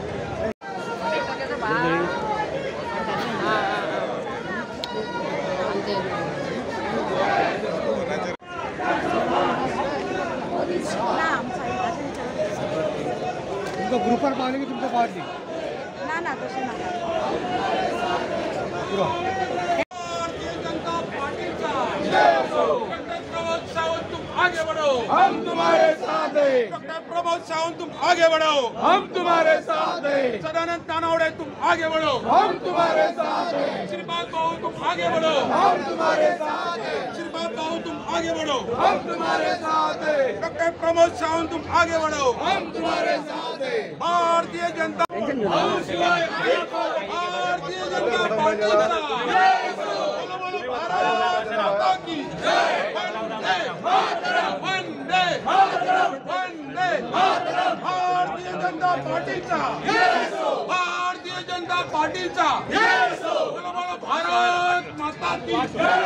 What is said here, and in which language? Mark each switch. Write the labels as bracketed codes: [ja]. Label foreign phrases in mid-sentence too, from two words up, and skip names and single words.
[kok] ग्रुपार पावले की तुमकां पावतली ना तशें नाका. [hi] आगे बढ़ो हम तुम्हारे साथ हैं. डॉक्टर प्रमोद सावंत तुम आगे बढ़ो हम तुम्हारे साथ हैं. सदानंद तानावड़े तुम आगे बढ़ो हम तुम्हारे साथ हैं. श्रीपाद भाऊ तुम आगे बढ़ो हम तुम्हारे साथ हैं. श्रीपाद भाऊ तुम आगे बढ़ो हम तुम्हारे साथ हैं. डॉक्टर प्रमोद सावंत तुम आगे बढ़ो हम तुम्हारे साथ हैं. भारतीय जनता भारतीय जनता पार्टी भारत माता की वंदे वंदे भारतीय जनता पार्टीचा भारतीय जनता पार्टीचा भारत माता की.